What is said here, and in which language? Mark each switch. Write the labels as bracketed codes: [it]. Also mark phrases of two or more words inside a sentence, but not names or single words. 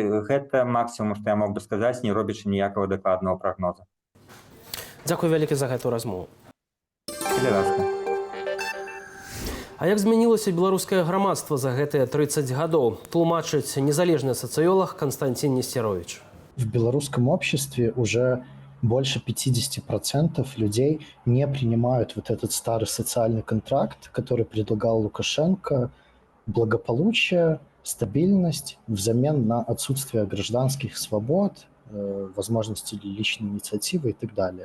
[be] Гэта максімум, што я мог бы сказаць, не робячы ніякага дакладнага прагноза. Дзякуй вялікі за гэтую размову. Калі ласка. А як змянілася беларускае грамадства за гэтыя 30 гадоў, тлумачыць незалежны сацыёлог Константин Нестерович. [ru] В белорусском обществе уже больше 50% людей не принимают вот этот старый социальный контракт, который предлагал Лукашенко, благополучие, стабильность взамен на отсутствие гражданских свобод, возможности личной инициативы и так далее.